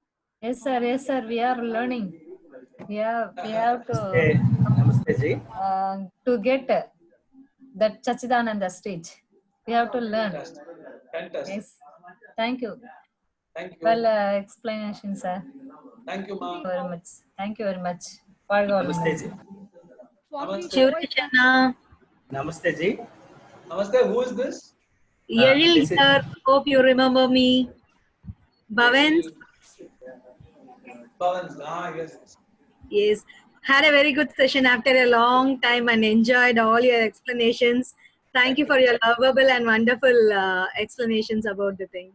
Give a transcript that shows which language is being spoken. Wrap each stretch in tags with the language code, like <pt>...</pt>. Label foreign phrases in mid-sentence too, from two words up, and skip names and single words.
<en>Yes, sir. Yes, sir. We are learning. We have</en> <hi>नमस्ते, नमस्ते जी.</hi> <en>to get that Sachidananda stage. We have to learn. Fantastic. Fantastic. Yes. Thank you. Thank you. Well, explanation, sir. Thank you, ma'am. Very much. Thank you very much.</en> <ta>வாழ்க</ta> <en>Namaste</en> <ta>வளமுடன்.</ta> <en>ji. Swami, Namaste. voice Chana,</en> <hi>नमस्ते जी.</hi> <en>Namaste. Who is this? Yadil This is- sir, hope you remember me. Bhavan, Bhavans. Ah, yes. yes, had a very good session after a long time and enjoyed all your explanations. Thank you for your lovable and wonderful explanations about the thing.</en>